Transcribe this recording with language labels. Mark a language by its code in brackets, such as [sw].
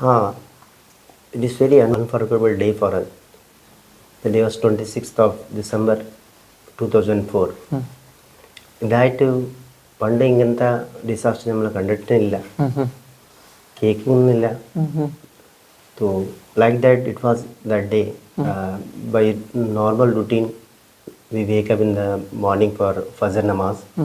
[en] It is very unforgettable day for us. The day was 26th of December 2004. [ml] ഇതായിട്ട് പണ്ട് ഇങ്ങനത്തെ disaster നമ്മൾ കണ്ടിട്ടില്ല, കേൾക്കുന്നില്ല. [en] So like that it was that day. By normal routine we wake up in the morning for Fajr namaz.